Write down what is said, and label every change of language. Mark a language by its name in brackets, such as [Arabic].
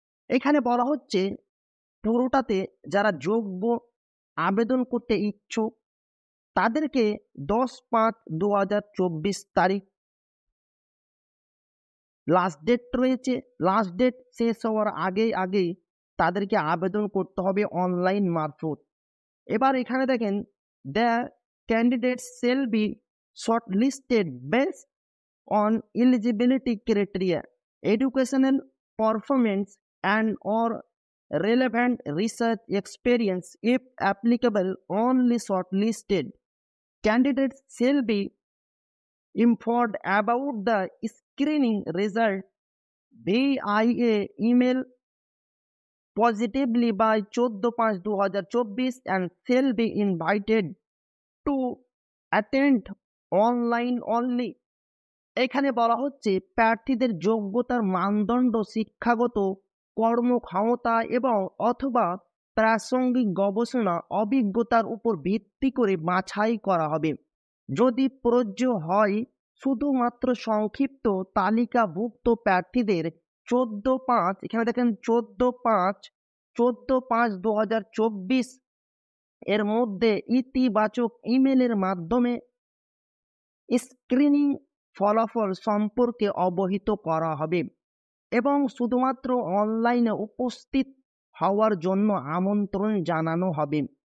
[Bangla] এখানে বলা হচ্ছে পুরোটাতে যারা যোগ্য আবেদন করতে ইচ্ছুক তাদেরকে 10/5/2024 তারিখ লাস্ট ডেট রয়েছে। লাস্ট ডেট শেষ হওয়ার আগেই তাদেরকে আবেদন করতে হবে অনলাইন মারফত। এবার এখানে দেখেন [English] The candidates shall be short listed based on eligibility criteria, educational performance, and or relevant research experience. If applicable, only shortlisted candidates shall be informed about the screening result via email positively by 14/5/2024 and shall be invited to attend online only. [Bangla] এখানে বলা হচ্ছে প্রার্থীদের যোগ্যতার মানদণ্ড শিক্ষাগত কর্মক্ষমতা এবং অথবা প্রাসঙ্গিক গবেষণা অভিজ্ঞতার উপর ভিত্তি করে বাছাই করা হবে। যদি প্রযোজ্য হয় শুধুমাত্র সংক্ষিপ্ত তালিকাভুক্ত প্রার্থীদের 14/5, এখানে দেখেন 14/5/2024 এর মধ্যে ইতিবাচক ইমেলের মাধ্যমে স্ক্রিনিং ফলাফল সম্পর্কে অবহিত করা হবে এবং শুধুমাত্র অনলাইনে উপস্থিত হওয়ার জন্য আমন্ত্রণ জানানো হবে।